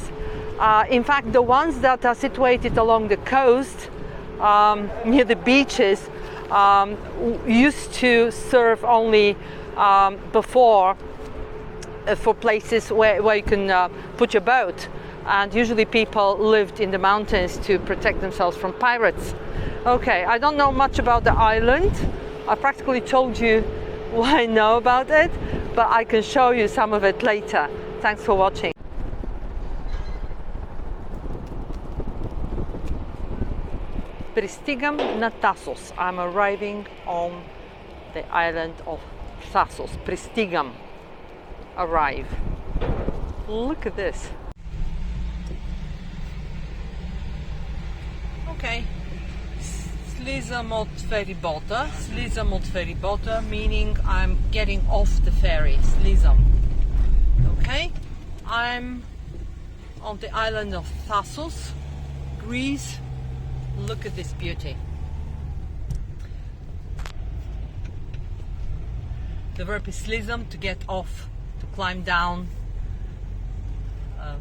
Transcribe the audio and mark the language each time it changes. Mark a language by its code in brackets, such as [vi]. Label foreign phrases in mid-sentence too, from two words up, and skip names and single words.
[en] In fact, the ones that are situated along the coast, near the beaches, used to serve only before for places where you can put your boat. And usually people lived in the mountains to protect themselves from pirates. Okay, I don't know much about the island. I practically told you what I know about it, but I can show you some of it later. Thanks for watching. [bg] Pristigam na Thassos. [en] I'm arriving on the island of Thassos. Pristigam. Arrive. Look at this. Okay. [bg] Slizam od feribota. Slizam od feribota, [en] meaning I'm getting off the ferry. Slizam. Okay, I'm on the island of Thassos, Greece. Look at this beauty. The verb is slizam, to get off, to climb down.